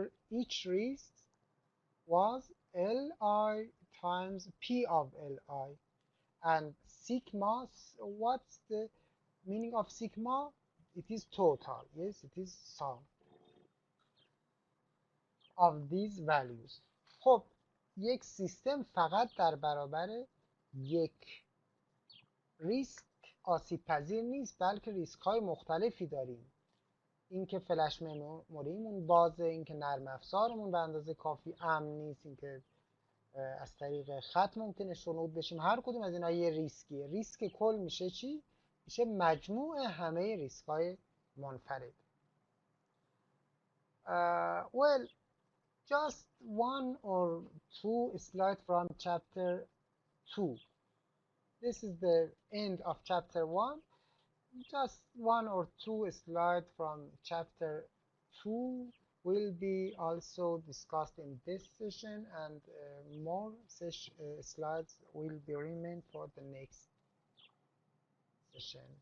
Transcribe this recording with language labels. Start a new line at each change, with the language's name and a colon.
English: Each risk was Li times P of Li. And sigma, what's the meaning of sigma? It is total. Yes, it is sum of these values.
Persian: خب یک سیستم فقط در برابر یک ریسک آسیب پذیر نیست، بلکه ریسک های مختلفی داریم. اینکه فلش مموریمون بازه، اینکه نرم افزارمون به اندازه کافی امن نیست، اینکه از طریق خط ممکنه شنود بشیم. هر کدوم از اینا یه ریسکیه. ریسک کل میشه چی؟ میشه مجموع همه ریسک های منفرد.
English: Well, just one or two slides from chapter 2. This is the end of chapter 1. Just one or two slides from chapter 2 will be also discussed in this session, and more slides will be remain for the next session.